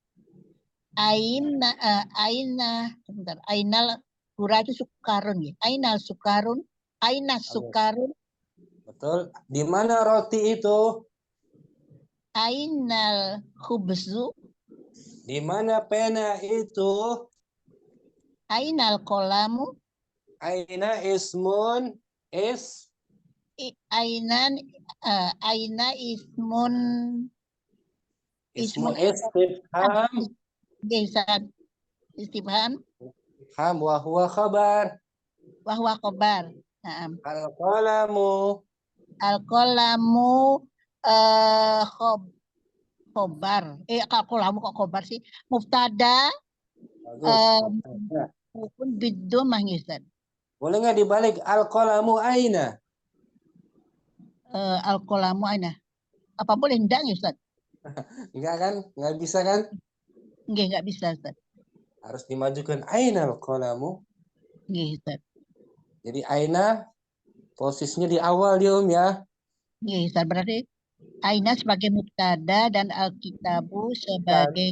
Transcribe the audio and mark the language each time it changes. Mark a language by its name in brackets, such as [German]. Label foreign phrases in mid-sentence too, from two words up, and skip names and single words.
[Indonesian] Sebentar. Ainal gula itu sukarun ya. [Arabic] أين السكر. [Indonesian] Betul. Di mana roti itu? [Arabic] أين الخبز. [Indonesian] Di mana pena itu? [Arabic] أين القلم. أين اسم أين اسم استفهام. وهو خبر. القلم خبر. [Indonesian] Al-qalamu kok khobar sih? Mubtada. Maupun bidomah, Ustaz. Boleh nggak dibalik? [Arabic] القلم أين. القلم أين. [Indonesian] Apa boleh enggak, Ustaz? Enggak kan? Nggak bisa kan? Nggak bisa, Ustaz. Harus dimajukan [Arabic] أين القلم. [Indonesian] Nggih, Ustaz. Jadi aina posisinya di awal dia, ya. Nggih, Ustaz. Berarti aina sebagai mubtada dan al-kitabu sebagai